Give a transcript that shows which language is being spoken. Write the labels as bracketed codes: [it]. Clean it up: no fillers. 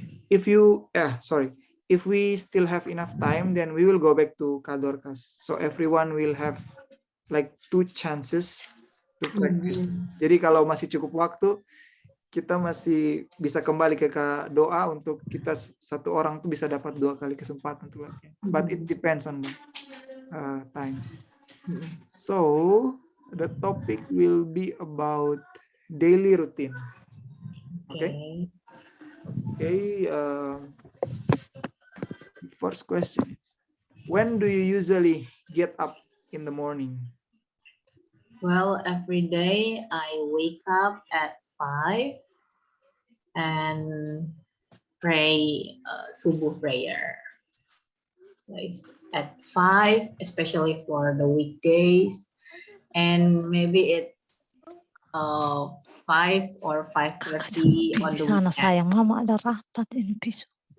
[en] If we still have enough time, then we will go back to Kak Dorcas. So everyone will have like 2 chances to practice. [id] Jadi kalau masih cukup waktu, kita masih bisa kembali ke Kak Doa untuk kita satu orang tuh bisa dapat 2 kali kesempatan untuk latihan. [en] But it depends on the time. So the topic will be about daily routine. Okay. Okay. First question. When do you usually get up in the morning? Well, every day I wake up at 5 and pray subuh prayer. It's at 5, especially for the weekdays, and maybe it's 5 or 5:30 on the [id] Sana sayang, mama ada rapat ini besok.